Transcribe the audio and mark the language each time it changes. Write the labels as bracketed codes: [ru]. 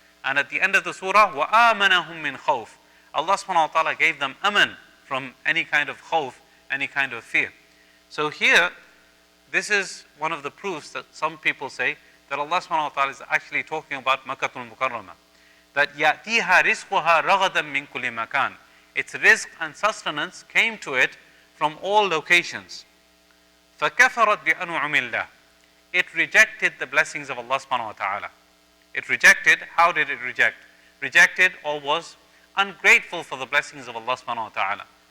[en] And at the end of the surah, [ar] وَآمَنَهُم مِّنْ خَوْفٍ. [en] Allah subhanahu wa ta'ala gave them aman from any kind of khawf, any kind of fear. So here, this is one of the proofs that some people say that Allah subhanahu wa ta'ala is actually talking about Makkah al-Mukarramah. That [ar] يَأْتِيهَا رِزْقُهَا رَغَدًا مِنْ كُلِّ مَكَانٍ. [en] Its rizq and sustenance came to it from all locations. [ar] فَكَفَرَتْ بِأَنْعُمِ اللَّهِ. [en] It rejected the blessings of Allah subhanahu wa ta'ala. It rejected, how did it reject? Rejected or was ungrateful for the blessings of Allah subhanahu wa ta'ala.